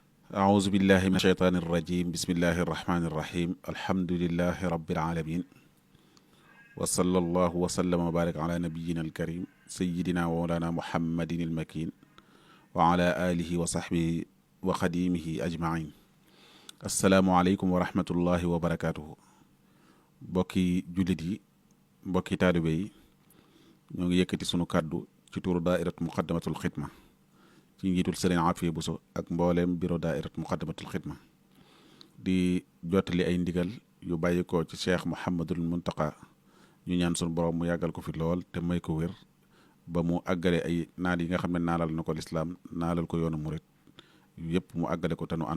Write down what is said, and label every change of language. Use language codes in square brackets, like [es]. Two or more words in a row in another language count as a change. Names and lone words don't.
[ar] أعوذ بالله من الشيطان الرجيم بسم الله الرحمن الرحيم الحمد لله رب العالمين وصلى الله وسلم وبارك على نبينا الكريم سيدنا ومولانا محمد المكين وعلى آله وصحبه وخديمه أجمعين السلام عليكم ورحمة الله وبركاته [wo] bokki jullit yi mbokki taalibe yi ñoo ngi yëkkati sunu kàddu ci turu daairat muqaddamatul xidma ci njiitul sëriñ Afiya Buso ak mbooleem bureau daairat muqaddamatul xidma di jottali ay ndigal yu bàyyi ko ci cheikh Mouhamadul Muntaqa ñu ñaan sunu borom mu yàggal ko fi lool te may ko wér ba mu àggale ay naal yi nga xam ne naalal na ko lislaam naalal ko yoonu murit yëpp mu àggale ko te nu